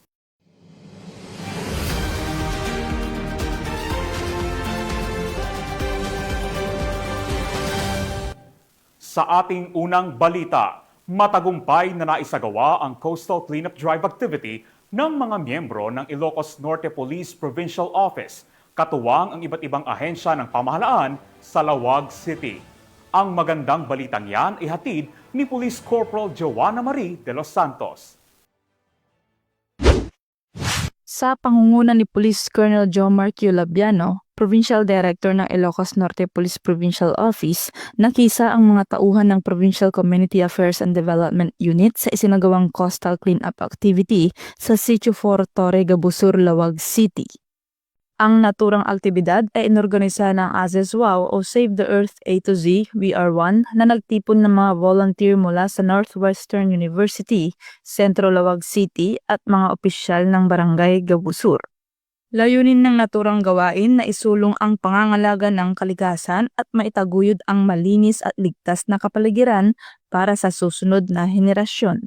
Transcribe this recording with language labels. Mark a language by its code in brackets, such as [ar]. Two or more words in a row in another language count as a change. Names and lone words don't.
[tl] Sa ating unang balita, matagumpay na naisagawa ang [en] coastal cleanup drive activity [tl] ng mga miyembro ng Ilocos Norte Police Provincial Office, katuwang ang iba't ibang ahensya ng pamahalaan sa Laoag City. Ang magandang balitang yan ay hatid ni Police Corporal Joanna Marie de los Santos. Sa pangunguna ni Police Colonel Jomar Q. Labiano, Provincial Director ng Ilocos Norte Police Provincial Office, nakisa ang mga tauhan ng Provincial Community Affairs and Development Unit sa isinagawang [en] coastal cleanup activity [tl] sa Sitio 4 Torre Gabusur, Laoag City. Ang naturang aktibidad ay inorganisa ng ASESWAO o Save the Earth A to Z VR1 na nagtipon ng mga volunteer mula sa Northwestern University, Centro Laoag City at mga opisyal ng Barangay Gabusur. Layunin ng naturang gawain na isulong ang pangangalaga ng kalikasan at maitaguyod ang malinis at ligtas na kapaligiran para sa susunod na henerasyon.